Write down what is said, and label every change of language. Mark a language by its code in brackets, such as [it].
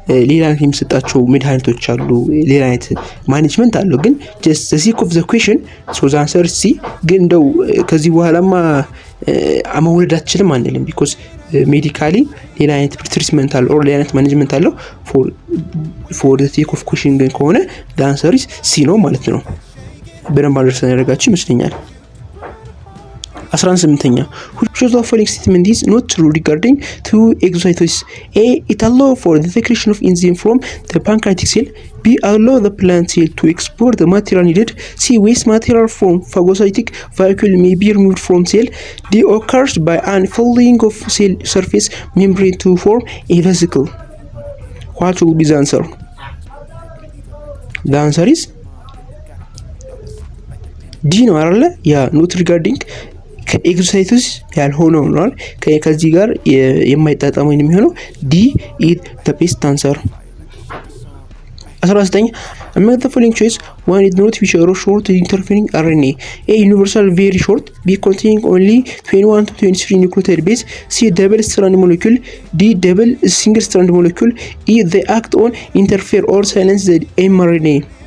[am] ሌላ አይነት የሚሰጣቸው መድኃኒቶች አሉ፣ ሌላ አይነት ማኔጅመንት አለው። ግን [en] just the sake of the question so the answer is C። [am] ግን እንደው ከዚህ በኋላማ መውለድ አትችልም አንልም። ቢኮዝ ሜዲካሊ ሌላ አይነት ትሪትመንት አለው ኦር ሌላ አይነት ማኔጅመንት አለው። [en] for the sake of question [am] ግን ከሆነ [en] the answer is C [am] ነው ማለት ነው። በደንብ አድርሰን ያደርጋችሁ ይመስለኛል። [en] 18ኛ which of the following statement is not true regarding to exocytosis? A. it allow for the secretion of enzyme from the pancreatic cell. B. allow the plant cell to export the material needed. C. waste material from phagocytic vacuole may be removed from cell. D. occurs by unfolding of cell surface membrane to form a vesicle. what will be the answer? the answer is D [am] ነው አይደለ? ያ not regarding ከኤክሶሳይቶስ ያልሆነው ነው። ከዚህ ጋር የማይጣጣመው የሚሆነው ዲ ኢት the best answer። [en] 19 among the following choice one is not feature of short interfering RNA. A universal very short, B containing only 21 to 23 nucleotide base, C double strand molecule, D double single strand molecule, E they act on interfere or silence the mRNA.